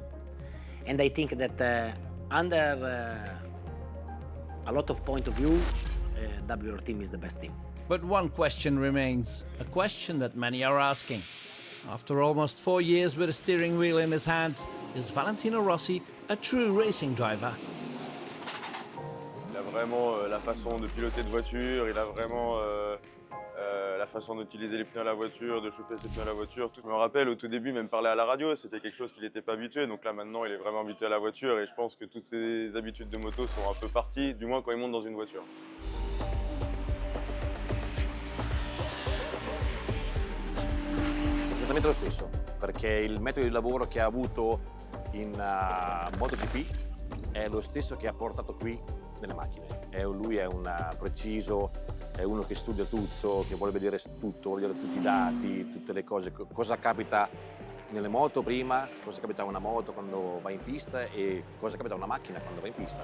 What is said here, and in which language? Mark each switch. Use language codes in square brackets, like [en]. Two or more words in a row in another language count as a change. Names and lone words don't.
[en] And I think that under a lot of point of view, WR team is the best team. But one question remains, a question that many are asking. After almost 4 years with a steering wheel in his hands, is Valentino Rossi a true racing driver? [fr] Il a vraiment la façon de piloter de voiture, il a vraiment la façon d'utiliser les pneus à la voiture, de chauffer ses pneus à la voiture. Je me rappelle au tout début, même parler à la radio, c'était quelque chose qu'il n'était pas habitué. Donc là maintenant, il est vraiment habitué à la voiture et je pense que toutes ses habitudes de moto sont un peu parties, du moins quand il monte dans une voiture. [it] Esattamente lo stesso, perché il metodo di lavoro che ha avuto in MotoGP è lo stesso che ha portato qui nelle macchine. Lui è un preciso, è uno che studia tutto, che vuole vedere tutto, vuole vedere tutti i dati, tutte le cose, cosa capita nelle moto prima, cosa capita a una moto quando va in pista e cosa capita a una macchina quando va in pista.